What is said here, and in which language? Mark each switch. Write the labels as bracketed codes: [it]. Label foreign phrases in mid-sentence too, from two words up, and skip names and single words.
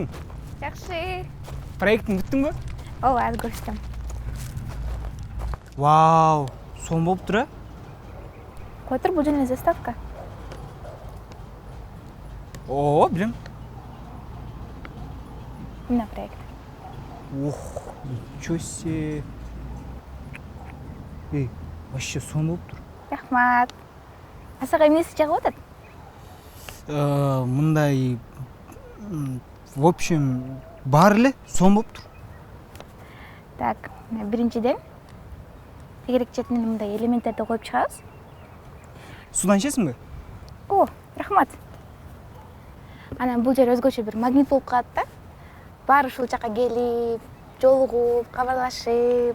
[ky] Жакшы. [kk] Проекттің бүттің бе? [ky] Ооба, азыр көрсөтөм. Вау, сом болуп тур, Кой тур, бул жана заставка. О, билем. Мына проект. [ru] Ох, ничего себе. Эй, вообще [ky] сом болуп тур. Рахмат. Асага эмнеси жагып атат? Мындай [ru] в общем, [ky] баары эле сом болуп тур. Так, биринчиден тегерек четине мындай элементтерди коюп чыгабыз. Судан ичесиңби? О, рахмат. Анан бул жер өзгөчө бир магнит болуп калат да. Баары ушул жака келип, жолугуп, кабарлашып.